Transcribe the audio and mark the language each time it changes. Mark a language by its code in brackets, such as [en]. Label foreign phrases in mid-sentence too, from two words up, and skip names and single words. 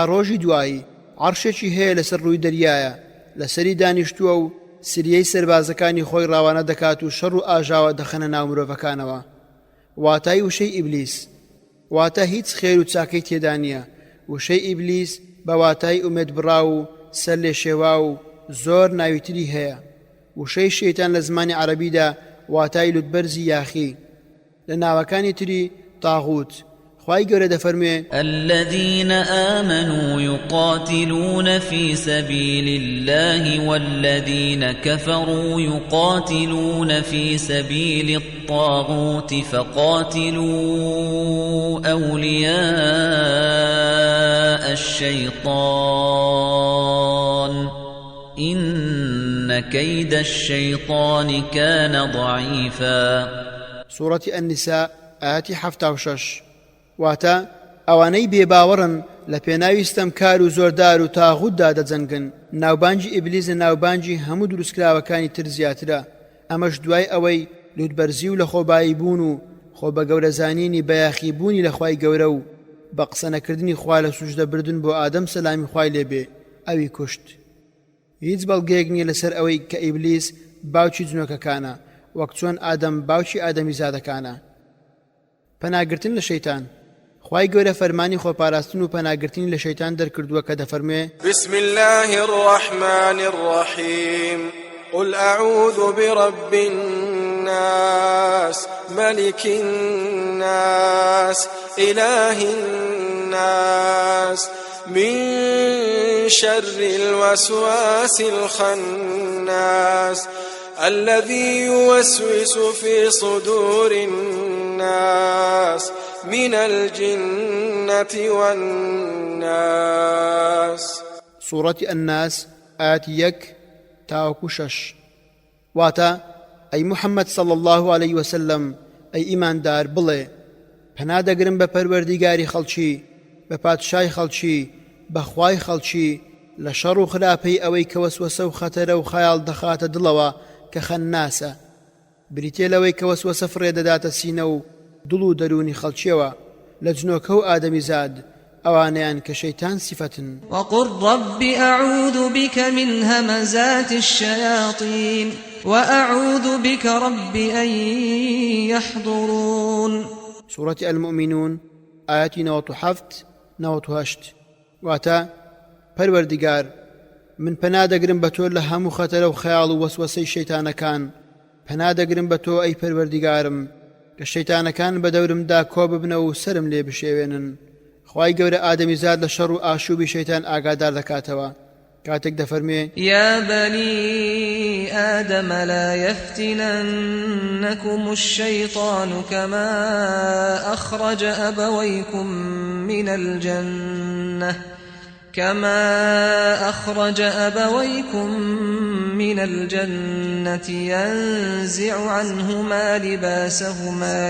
[ckb] ڕۆژی دوایی عەرشێکی هەیە لەسەر ڕووی دەریایە لەسەری دانیشتووە و سریەی سەربازەکانی خۆی ڕاوانە دەکات و شەڕ و ئاژاوە دەخەنە ناو مرۆڤەکانەوە واتای وشەی ئیبلیس واتە هیچ خێر و چاکەی تێدا نییە وشەی ئیبلیس بە واتای ئومێد بڕا و سەر لێ شێوا و زۆر ناویتری هەیە وشەی شەیتان لە زمانی عەرەبیدا واتای لوتبەرزی یاخی لە ناوەکانی تری تاغوت خوای گەورە دەفەرمێ [ar] الذين آمنوا يقاتلون في سبيل الله والذين كفروا يقاتلون في سبيل الطاغوت فقاتلوا أولياء الشيطان إن كيد الشيطان كان ضعيفا سورة النساء آيات 76 [ckb] واتە ئەوانەی بێباوەڕن لە پێناویستەم کار و زۆردار و تاغوتدا دەجەنگن ناوبانجی ئیبلیس لە ناوبانجی هەموو دروستکراوەکانی تر زیاترە ئەمەش دوای ئەوەی لوتبەرزی و لە خۆبایی بوون و خۆ بە گەورەزانینی بەیاخی بوونی لە خوای گەورە و بە قسە نەکردنی خوا لە سوژدە بردن بۆ ئادەم سەلامی خوای لێبێ ئەوی کوشت هیچ بەڵگەیەک نییە لەسەر ئەوەی کە ئیبلیس باوکی جنۆکەکانە وەک چۆن ئادەم باوکی ئادەمی زادەکانە پەناگرتن لە شەیتان خوای گەورە فەرمانی خۆپاراستن و پەناگرتنی لە شەیتان دەرکردووە کە دەفەرمێ [ar] بسم الله الرحمن الرحيم قل أعوذ برب الناس ملك الناس إله الناس من شر الوسواس الخناس الذي يوسوس في صدور الناس من الجنة والناس سورة الناس آيات 1 [ckb] تاوكو 6 واتا [ar] أي محمد صلى الله عليه وسلم أي [ckb] إيمان دار بڵێ پەنا دەگرم بە پەروەردیگاری خەڵکی بە پادشای خەڵکی بە خوای خەڵکی لە شەڕ و خراپەی ئەوەی کە وەسوەسە و خەتەرە و خەیاڵ دەخاتە دڵەوە کە خەنناسە بریتێ لەوەی کە وەسوەسە فڕێ دەداتە سینە و دڵ و دەرونی خەڵکیەوە لە جنۆکە و ئادەمی زاد ئەوانەیان کە شەیتان سیفەتن [ar] وقل رب أعوذ بك من همزات الشياطين وأعوذ بك رب أن يحضرون سورة المؤمنون آيات 97-98 [ckb] واتا پەروەردیگار من پەنا دەگرم بە تۆ لە هەموو خەتەرە و خەیاڵ و وەسوەسەی شەیتانەکان پەنا دەگرم بە تۆ ئەی پەروەردیگارم کە شەیتانەکان بە دەورمدا کۆ ببنە و سرم لێ بشێوێنن خوای گەورە ئادەمی زاد لە شەڕ و ئاشوبی شەیتان ئاگادار دەکاتەوە کاتێک دەفەرمێ [ar] يا بني آدم لا يفتننكم الشيطان كما أخرج أبويكم من الجنة ينزع عنهما لباسهما